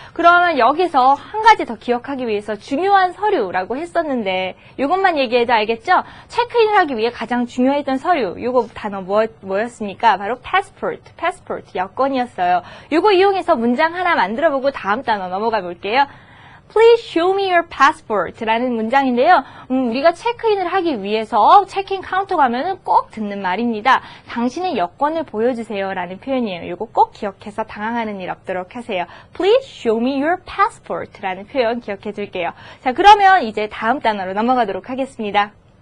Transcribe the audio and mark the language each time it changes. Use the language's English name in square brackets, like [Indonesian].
[Korean] 그러면 여기서 한 가지 더 기억하기 위해서 중요한 서류라고 했었는데 이것만 얘기해도 알겠죠? 체크인을 하기 위해 가장 중요했던 서류, 이거 단어 뭐였습니까? 바로 passport, 여권이었어요. 이거 이용해서 문장 하나 만들어보고 다음 단어 넘어가 볼게요. [English] Please show me your passport [Korean] 라는 문장인데요. 우리가 체크인을 하기 위해서 체크인 카운터 가면은 꼭 듣는 말입니다. 당신의 여권을 보여주세요 라는 표현이에요. 이거 꼭 기억해서 당황하는 일 없도록 하세요. [English] Please show me your passport [Korean] 라는 표현 기억해 줄게요. 자, 그러면 이제 다음 단어로 넘어가도록 하겠습니다.